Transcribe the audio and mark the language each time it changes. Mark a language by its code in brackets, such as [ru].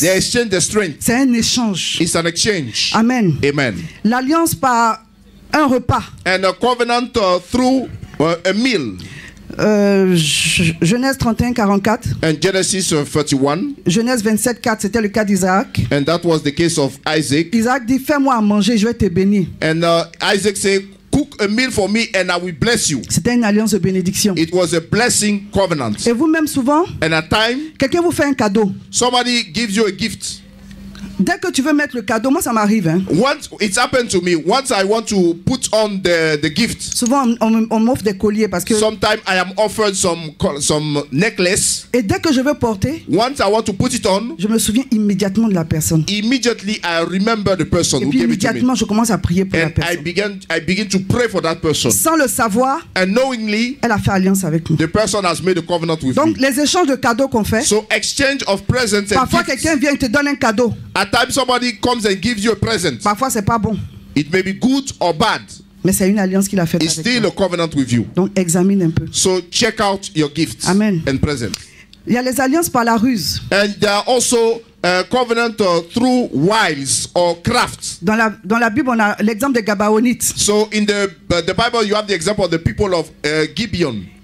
[en] They exchanged their strength. [fr] C'est un échange. [en] It's an exchange. Amen. Amen. [fr] L'alliance par un repas. [en] And a covenant through a meal. [fr] Genèse 31, 44. [en] And Genesis 31. [fr] Genèse 27, 4, c'était le cas d'Isaac. [en] And that was the case of Isaac. [fr] Isaac dit, fais-moi à manger, je vais te bénir. [en] And Isaac said, cook a meal for me and I will bless you. [fr] C'était une alliance de bénédiction. [en] It was a blessing covenant. [fr] Et vous-même souvent, [en] and at time, [fr] quelqu'un vous fait un cadeau. [en] Somebody gives you a gift. [fr] Dès que tu veux mettre le cadeau, moi ça m'arrive. Hein. [en] Once it's happened to me, once I want to put on the gift, [fr] Souvent on m'offre des colliers parce que. [en] sometimes I am offered some necklace. [fr] Et dès que je veux porter, [en] Once I want to put it on, [fr] je me souviens immédiatement de la personne. [en] immediately I remember the person [fr] Et [en] who [fr] puis [en] gave it to me. [fr] immédiatement je commence à prier pour la [en] And [fr] personne. [en] I begin to pray for that person. [fr] Sans le savoir, [en] And knowingly, [fr] elle a fait alliance avec nous. [en] the person has made a covenant with [fr] Donc [en] me. [fr] les échanges de cadeaux qu'on fait, [en] So exchange of presents and [fr] parfois [en] gifts. [fr] quelqu'un vient et te donne un cadeau. [en] At times somebody comes and gives you a present. [fr] Parfois c'est pas bon. [en] It may be good or bad. [fr] Mais c'est une alliance qu'il a faite [en] It's [fr] avec [en] still [fr] toi. [en] a covenant with you. [fr] Donc examine un peu. [en] So check out your gifts Amen. and presents. [fr] Il y a les alliances par la ruse. [en] And there are also covenant through wiles or crafts. [fr] Dans la Bible, on a l'exemple des Gabaonites. [en] So in the Bible, you have the example of the people of Gibeon.